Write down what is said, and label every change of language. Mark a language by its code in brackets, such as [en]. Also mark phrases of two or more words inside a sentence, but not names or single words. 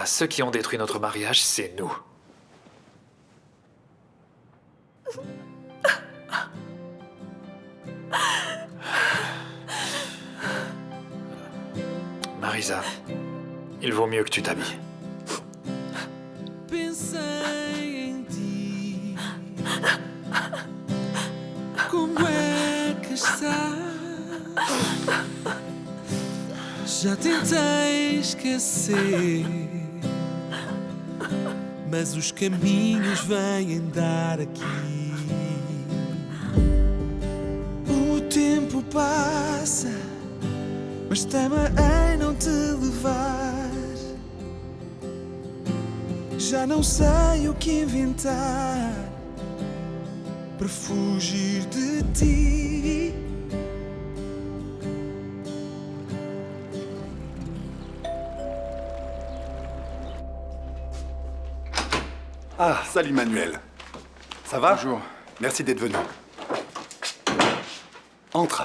[fr] Ceux qui ont détruit notre mariage, c'est nous. Marisa, il vaut mieux que tu t'habilles. [pt] Pensei em ti. Como é que estás? Já tentei esquecer, mas os caminhos vêm dar aqui. O tempo passa, mas tema em não te levar. Já não sei o que inventar para fugir de ti. [fr] Ah, salut Manuel. Ça va? Bonjour. Merci d'être venu. Entre.